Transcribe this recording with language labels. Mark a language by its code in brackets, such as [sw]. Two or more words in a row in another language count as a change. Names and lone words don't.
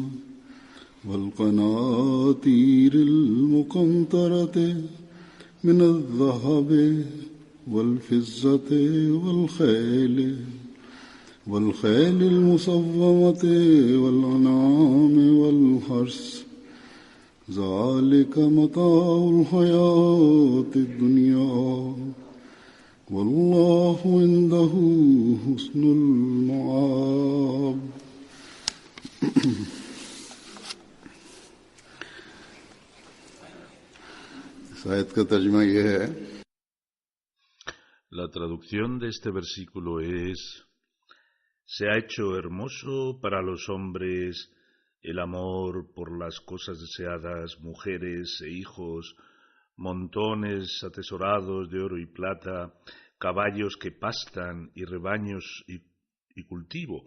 [ar] والقناطير المقنطرة من الذهب والفضة والخيل المصومة والأنعام والحرث ذلك متاع الحياة الدنيا والله عنده حسن المآب. [es] La traducción de este versículo es: se ha hecho hermoso para los hombres el amor por las cosas deseadas, mujeres e hijos, montones atesorados de oro y plata, caballos que pastan y rebaños y cultivo.